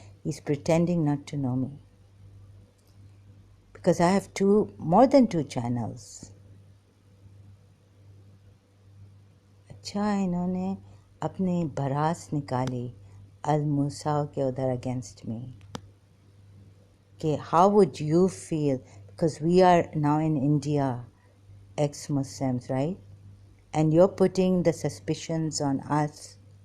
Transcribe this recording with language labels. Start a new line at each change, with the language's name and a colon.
English: He's pretending not to know me. Because I have more than two channels.
Hindi: अच्छा इन्होंने अपनी भरास निकाली अल-मुसाव के उधर
English: against me. कि how would you feel? Because we are now in India, ex-Muslims, right? And you're putting the suspicions on us.